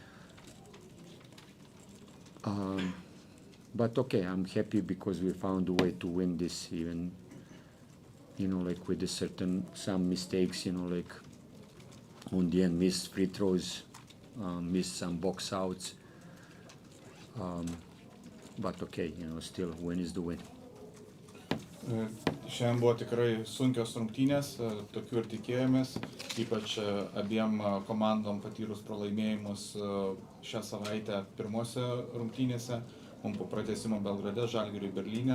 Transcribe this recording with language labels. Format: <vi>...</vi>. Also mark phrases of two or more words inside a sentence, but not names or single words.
<en>But okay, I'm happy because we found a way to win this, even, with some mistakes, on the end, missed free throws, missed some box outs. But okay, still, win is the win.</en> <lt>Šiandien buvo tikrai sunkios rungtynės, tokių ir tikėjomės, ypač abiem komandom patyrus pralaimėjimus šią savaitę pirmose rungtynėse, po pratęsimo Belgrade, Žalgiriui, Berlyne.</lt>